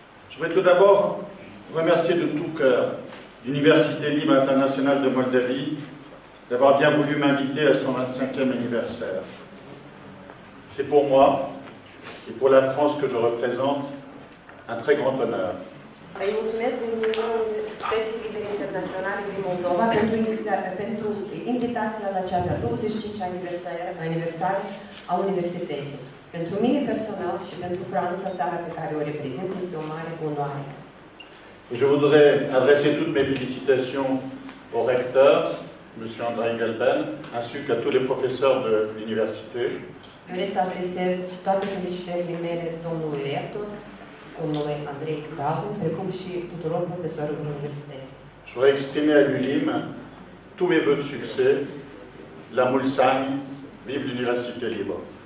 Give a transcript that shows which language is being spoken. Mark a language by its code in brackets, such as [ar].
[fr] Je voudrais tout d'abord remercier de tout cœur l'Université Libre Internationale de Moldavie d'avoir bien voulu m'inviter à son 25e anniversaire. C'est pour moi et pour la France que je représente un très grand honneur. [ro] Îi mulțumesc din Universității Libere Internaționale din Moldova pentru invitația la cea de-a 25 aniversare a Universității. Pentru mine personal și pentru Franța, țara pe care o reprezint, este o mare onoare. [fr] Je voudrais adresser toutes mes félicitations au recteur, M. André Galben, ainsi qu'à tous les professeurs de l'université. [ro] Doresc să adresez toate felicitările mele domnului rector, domnului Andrei Galben, precum și tuturor profesorilor universității. [fr] Je voudrais exprimer à l'ULIM tous mes vœux de succès, la Mulsanne, vive l'Université Libre.